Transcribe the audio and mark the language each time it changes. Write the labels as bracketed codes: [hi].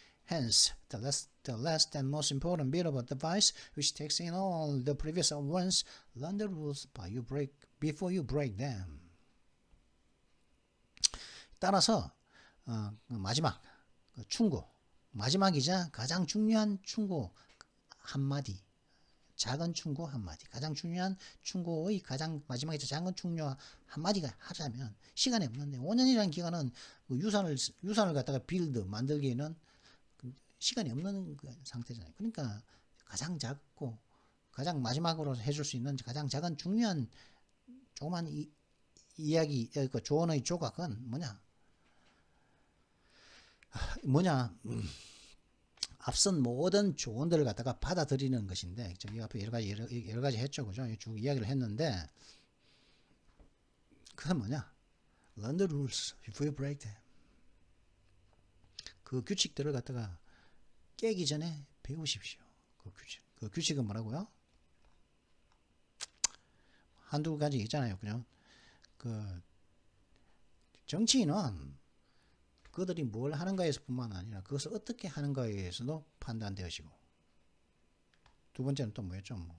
[en] Hence, the last and most important bit of advice, which takes in all the previous ones, learn the rules before you break them. [ko] 따라서 마지막 충고, 마지막이자 가장 중요한 충고 한마디, 작은 충고 한마디, 가장 중요한 충고의 가장 마지막이자 작은 충고 한마디가 하자면, 시간이 없는데 5년이라는 기간은 유산을 갖다가 만들기에는 시간이 없는 상태잖아요. 그러니까 가장 작고 가장 마지막으로 해줄 수 있는 가장 작은 중요한 조그만 이야기, 그 조언의 조각은 뭐냐? 앞선 모든 조언들을 갖다가 받아들이는 것인데, 저기 앞에 여러 가지 했죠, 그죠? 쭉 이야기를 했는데, 그건 뭐냐? [en] Learn the rules before you break them. [ko] 그 규칙들을 갖다가 깨기 전에 배우십시오. 그 규칙은 뭐라고요? 한두 가지 있잖아요, 그죠? 그 정치인은 그들이 뭘 하는가에서뿐만 아니라 그것을 어떻게 하는가에 의해서도 판단되어지고, 두 번째는 또 뭐였죠?